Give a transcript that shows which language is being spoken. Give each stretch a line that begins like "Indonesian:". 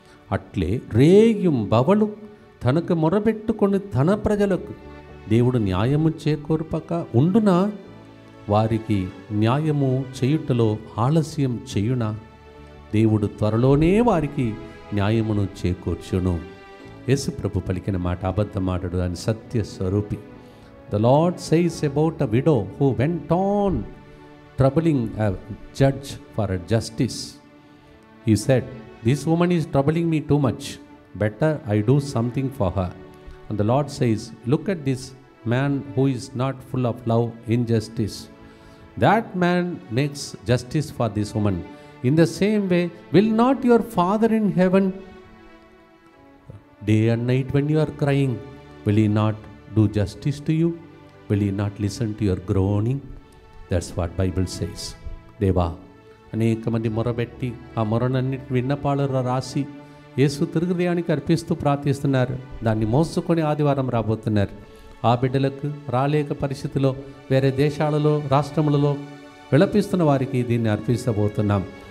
Telugu: అట్లే రేయం బవలు తనకు మొరబెట్టుకొని తన ప్రజలకు దేవుడు న్యాయము చేకూర్పక ఉండునా? వారికి న్యాయము చేయుటలో ఆలస్యం చేయునా? దేవుడు త్వరలోనే వారికి న్యాయమును చేకూర్చును. యేసు ప్రభు పలికిన మాట అబద్ధమాటడు అని సత్య స్వరూపి.
English: The Lord says about a widow who went on troubling a judge for a justice. He said, this woman is troubling me too much. Better I do something for her. And the Lord says, look at this man who is not full of love, injustice. That man makes justice for this woman. In the same way, will not your Father in heaven, day and night when you are crying, will he not do justice to you? Will he not listen to your groaning? That's what Bible says.
Telugu: దేవా, అనేక మంది మొరబెట్టి ఆ మొరనన్నిటి విన్నపాలలో రాసి యేసు తిరుగుదయానికి అర్పిస్తూ ప్రార్థిస్తున్నారు. దాన్ని మోసుకొని ఆదివారం రాబోతున్నారు. ఆ బిడ్డలకు రాలేక పరిస్థితిలో వేరే దేశాలలో రాష్ట్రములలో విలపిస్తున్న వారికి దీన్ని అర్పించబోతున్నాం.